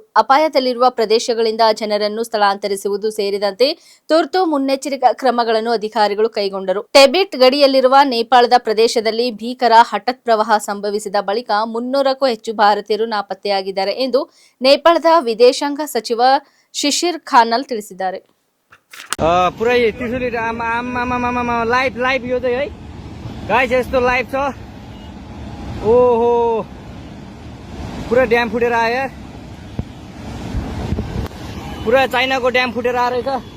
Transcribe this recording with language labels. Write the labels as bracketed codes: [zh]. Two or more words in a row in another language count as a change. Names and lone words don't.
[kn] ಅಪಾಯದಲ್ಲಿರುವ ಪ್ರದೇಶಗಳಿಂದ ಜನರನ್ನು ಸ್ಥಳಾಂತರಿಸುವುದು ಸೇರಿದಂತೆ ತುರ್ತು ಮುನ್ನೆಚ್ಚರಿಕಾ ಕ್ರಮಗಳನ್ನು ಅಧಿಕಾರಿಗಳು ಕೈಗೊಂಡರು. ಟಿಬೆಟ್ ಗಡಿಯಲ್ಲಿರುವ ನೇಪಾಳದ ಪ್ರದೇಶದಲ್ಲಿ ಭೀಕರ ಹಠಾತ್ ಪ್ರವಾಹ ಸಂಭವಿಸಿದ ಬಳಿಕ 300ಕ್ಕೂ ಹೆಚ್ಚು ಭಾರತೀಯರು ನಾಪತ್ತೆಯಾಗಿದ್ದಾರೆ ಎಂದು ನೇಪಾಳದ ವಿದೇಶಾಂಗ ಸಚಿವ ಶಿಶಿರ್ ಖಾನಲ್ ತಿಳಿಸಿದ್ದಾರೆ. [ne] पुरै त्रिशुली लाइभ यो चाहिँ है गाइस, यस्तो लाइभ छ. ओहो, पुरा ड्याम फुटेर आयो यार. पुरा चाइनाको ड्याम फुटेर आएर रहेछ.